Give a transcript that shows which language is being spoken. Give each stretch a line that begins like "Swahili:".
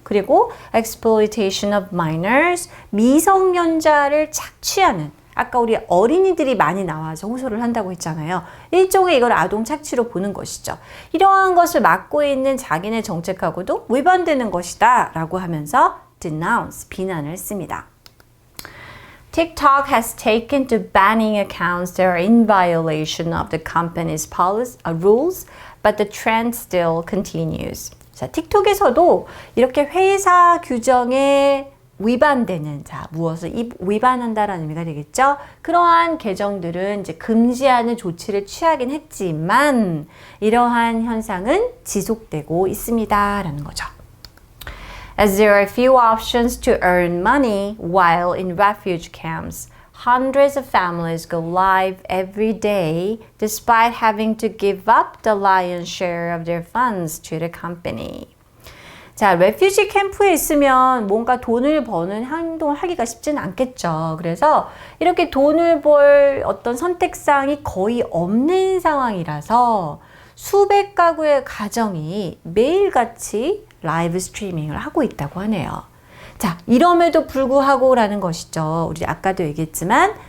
Korean: 그리고
English: exploitation of minors,
Korean: 미성년자를 착취하는. 아까 우리 어린이들이 많이 나와서 호소를 한다고 했잖아요. 일종의 이걸 아동 착취로 보는 것이죠. 이러한 것을 막고 있는 자기네 정책하고도 위반되는 것이다 라고 하면서 denounce, 비난을 했습니다.
English: TikTok has taken to banning accounts that are in violation of the company's rules, but the trend still continues.
Korean: 자, 틱톡에서도 이렇게 회사 규정에 위반되는, 자, 무엇을 위반한다라는 의미가 되겠죠? 그러한 계정들은 이제 금지하는 조치를 취하긴 했지만 이러한 현상은 지속되고 있습니다. 라는 거죠.
English: As there are few options to earn money while in refuge camps, hundreds of families go live every day despite having to give up the lion's share of their funds to the company.
Korean: 자, 레퓨지 캠프에 있으면 뭔가 돈을 버는 행동을 하기가 쉽지는 않겠죠. 그래서 이렇게 돈을 벌 어떤 선택상이 거의 없는 상황이라서 수백 가구의 가정이 매일같이 라이브 스트리밍을 하고 있다고 하네요. 자, 이럼에도 불구하고 라는 것이죠. 우리 아까도 얘기했지만